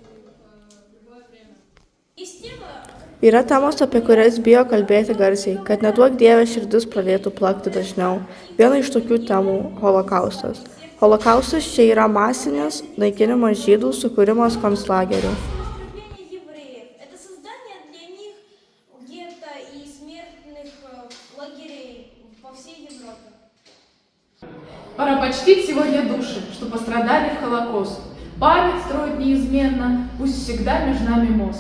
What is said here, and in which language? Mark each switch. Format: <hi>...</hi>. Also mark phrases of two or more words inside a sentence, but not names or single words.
<lt>Yra temos, apie kurias bijo kalbėti garsiai, kad neduok Dieve širdis pradėtų plakti dažniau. Viena iš tokių temų – holokaustas. Holokaustas čia yra masinis naikinimas žydų, sukūrimas konclagerių.</lt> <ru>Евреев. Это создание для них гетто и смертных лагерей по всей Европе. Пора почтить сегодня души, что пострадали в Холокост. Память строить неизменно, пусть всегда между нами мост.</ru>